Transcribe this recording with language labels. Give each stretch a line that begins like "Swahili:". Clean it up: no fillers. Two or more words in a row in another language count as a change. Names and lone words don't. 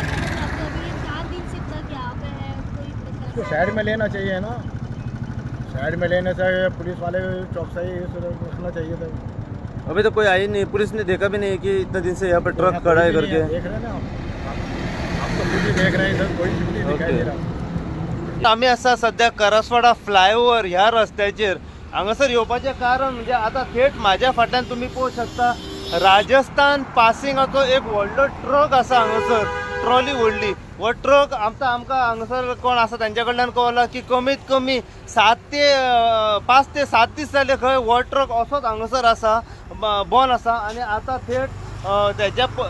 Hindi: इसको साइड में लेना चाहिए ना साइड में लेने से पुलिस वाले चौकसाई रखना चाहिए था अभी तो कोई आई नहीं पुलिस ने देखा भी नहीं कि इतने दिन से यहाँ पे ट्रक खड़ा है करके देख रहे हैं ना आप तो खुद ही देख रहे हैं सर कोई नहीं दिखाई दे रहा
Konkani: आम्ही असा सध्या करसवाडा फ्लायओव्हर ह्या रस्त्याचेर हांगासर येवपाचें कारण म्हणजे आता थेट म्हाज्या फाटल्यान तुम्ही पळोवंक शकता राजस्थान पासिंगाचो एक व्हडलो ट्रक आसा हांगासर ट्रॉली व्हडली हो ट्रक आमकां हांगासर कोण आसा तांच्या कडल्यान कळला की कमीत कमी 5 ते 7 दीस जाले खंय हो ट्रक असोच हांगासर आसा बंद आसा आनी आतां थेट त्याच्या